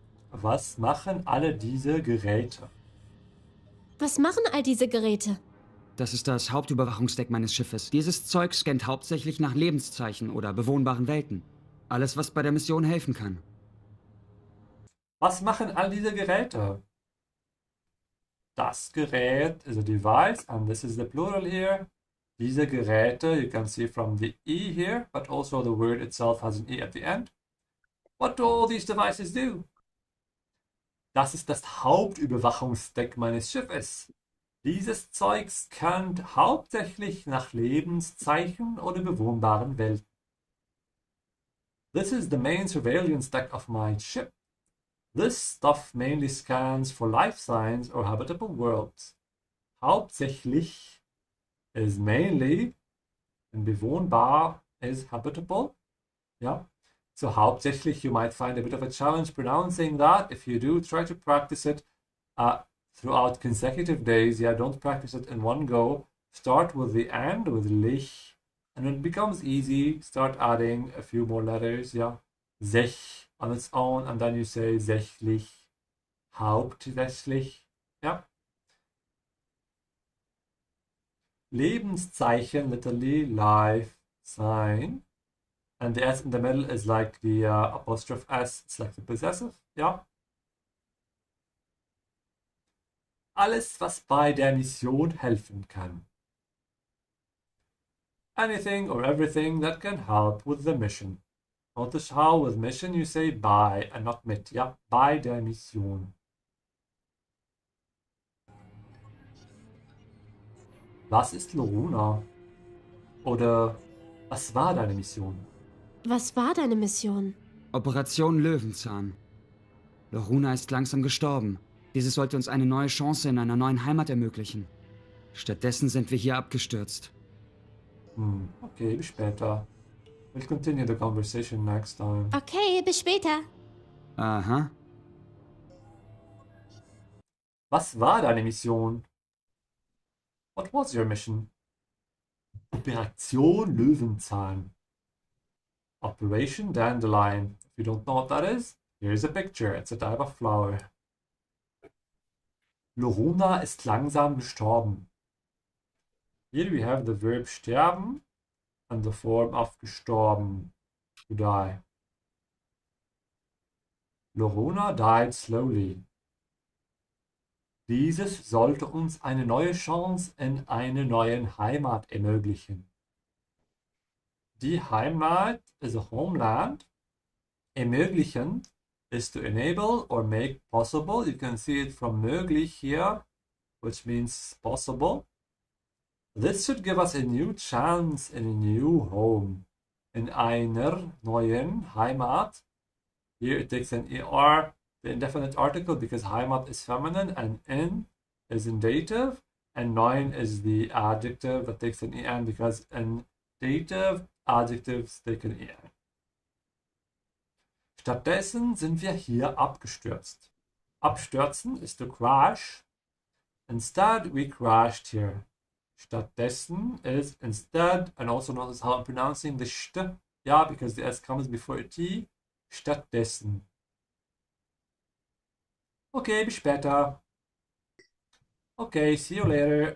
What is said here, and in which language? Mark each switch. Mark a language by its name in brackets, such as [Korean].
[German] Was machen alle diese Geräte? Was machen all diese Geräte? Das ist das Hauptüberwachungsdeck meines Schiffes. Dieses Zeug scannt hauptsächlich nach Lebenszeichen oder bewohnbaren Welten. Alles, was bei der Mission helfen kann. Was machen all diese Geräte? [English] Das Gerät is a device, and this is the plural here. Diese Geräte, you can see from the E here, but also the word itself has an E at the end. What do all these devices do? [German] Das ist das Hauptüberwachungsdeck meines Schiffes. Dieses Zeug scannt hauptsächlich nach Lebenszeichen oder bewohnbaren Welten. [English] This is the main surveillance deck of my ship. This stuff mainly scans for life signs or habitable worlds. Hauptsächlich is mainly, and bewohnbar is habitable. Yeah. So hauptsächlich, you might find a bit of a challenge pronouncing that. If you do, try to practice it throughout consecutive days. Yeah, don't practice it in one go. Start with the and, with lich. And when it becomes easy, start adding a few more letters. Yeah, sech on its own. And then you say sächlich, hauptsächlich. Yeah. Lebenszeichen, literally life sign. And the S in the middle is like the apostrophe S, it's like the possessive, ja. [German] Alles, was bei der Mission helfen kann. [English] Anything or everything that can help with the mission. Notice how with mission you say bei and not mit, ja, [German] bei der Mission. Was ist Loruna? Oder was war deine Mission? Was war deine Mission? Operation Löwenzahn. Loruna ist langsam gestorben. Dieses sollte uns eine neue Chance in einer neuen Heimat ermöglichen. Stattdessen sind wir hier abgestürzt. Okay, bis später. [English] We'll continue the conversation next time. [German] Okay, bis später. Aha. Was war deine Mission? [English] What was your mission? Operation Löwenzahn. Operation Dandelion. If you don't know what that is, here's a picture. It's a type of flower. [German] Loruna ist langsam gestorben. [English] Here we have the verb sterben and the form of gestorben, to die. Loruna died slowly. [German] Dieses sollte uns eine neue Chance in einer neuen Heimat ermöglichen. [English] Die Heimat is a homeland. Ermöglichen is to enable or make possible. You can see it from möglich here, which means possible. This should give us a new chance in a new home. In einer neuen Heimat. Here it takes an ER, the indefinite article, because Heimat is feminine and in is in dative, and neun is the adjective that takes an EN because in dative adjectives take an EN. [German] Stattdessen sind wir hier abgestürzt. [English] Abstürzen is to crash. Instead, we crashed here. Stattdessen is instead, and also notice how I'm pronouncing the st, yeah, because the S comes before a T. Stattdessen. Okay, [German] bis später. [English] Okay, see you later.